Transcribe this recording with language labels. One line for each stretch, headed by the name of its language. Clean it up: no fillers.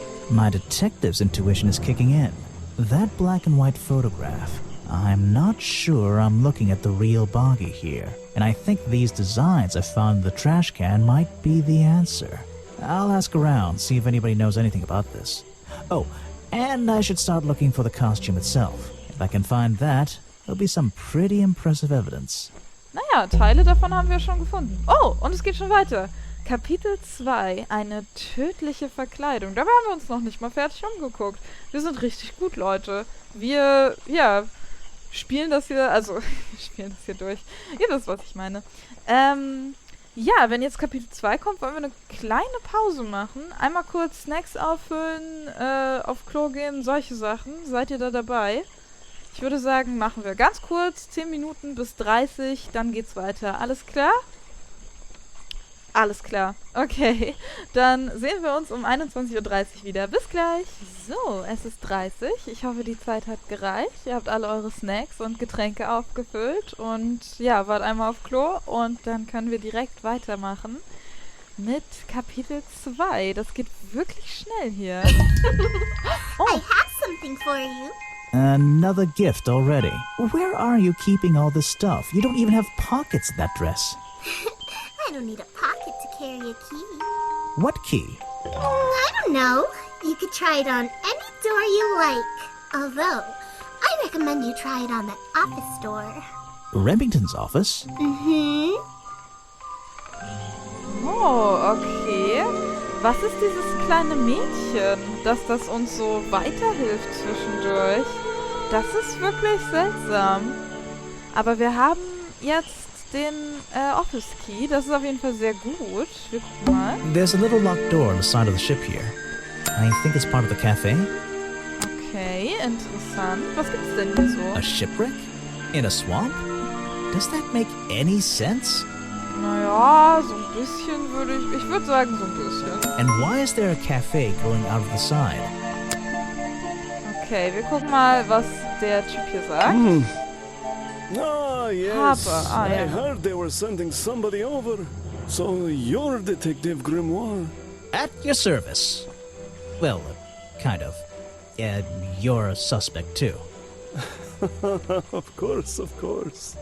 English: My detective's intuition is kicking in. That black and white photograph, I'm not sure I'm looking at the real Boggy here, and I think these designs I found in the trash can might be the answer. I'll ask around, see if anybody knows anything about this. Oh, and I should start looking for the costume itself. If I can find that, there'll be some pretty impressive evidence.
German: Naja, Teile davon haben wir schon gefunden. Oh, und es geht schon weiter. Kapitel 2, eine tödliche Verkleidung. Dabei haben wir uns noch nicht mal fertig umgeguckt. Wir sind richtig gut, Leute. Wir, spielen das hier, also, wir spielen das hier durch. Ihr wisst, was ich meine. Ja, wenn jetzt Kapitel 2 kommt, wollen wir eine kleine Pause machen. Einmal kurz Snacks auffüllen, auf Klo gehen, solche Sachen. Seid ihr da dabei? Ich würde sagen, machen wir ganz kurz, 10 Minuten bis 30, dann geht's weiter. Alles klar? Alles klar. Okay, dann sehen wir uns um 21:30 Uhr wieder. Bis gleich. So, es ist 30. Ich hoffe, die Zeit hat gereicht. Ihr habt alle eure Snacks und Getränke aufgefüllt und ja, wart einmal auf Klo und dann können wir direkt weitermachen mit Kapitel 2. Das geht wirklich schnell hier.
English: I have something for you. Another gift already. Where are you keeping all this stuff? You don't even have pockets in that dress. I don't need a pocket to carry a key. What key? I don't know. You could try it on any door you like. Although, I recommend you try it on that office door. Remington's office? Mm-hmm. Oh, okay.
German: Was ist dieses kleine Mädchen, dass das uns so weiterhilft zwischendurch? Das ist wirklich seltsam. Aber wir haben jetzt den Office Key. Das ist auf jeden Fall sehr gut. Wir gucken mal.
English: There's a little locked door on the side of the ship here. I think it's part of the cafe.
German: Okay, interessant. Was gibt's denn hier so?
English: A shipwreck? In a swamp? Does that make any sense?
German: Naja, so ein bisschen würde ich würde sagen so ein bisschen.
English: And why is there a cafe growing out of the side?
German: Okay, wir gucken mal, was der Typ hier sagt.
English: Ah, yes.
German: Aber,
English: I
German: ja.
English: heard they were sending somebody over. So you're Detective Grimoire. At your service. Well, kind of. You're a suspect too. Of course, of course.